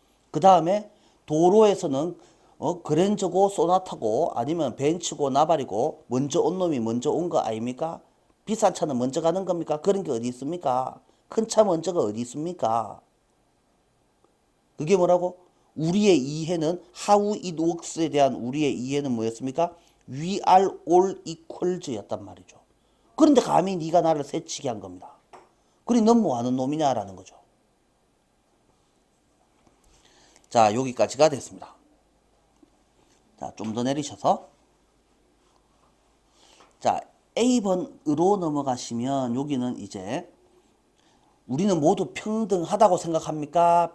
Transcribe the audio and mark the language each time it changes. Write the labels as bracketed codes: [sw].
[ko] 그 다음에 도로에서는 그랜저고 소나타고 아니면 벤츠고 나발이고 먼저 온 놈이 먼저 온 거 아닙니까? 비싼 차는 먼저 가는 겁니까? 그런 게 어디 있습니까? 큰 차 먼저가 어디 있습니까? 그게 뭐라고? 우리의 이해는 [en] how it works [ko] 에 대한 우리의 이해는 뭐였습니까? [en] We are all equals [ko] 였단 말이죠. 그런데 감히 네가 나를 새치게 한 겁니다. 그리 넌 뭐하는 놈이냐라는 거죠. 자, 여기까지가 됐습니다. 자, 좀 더 내리셔서 자, A번으로 넘어가시면 여기는 이제 우리는 모두 평등하다고 생각합니까?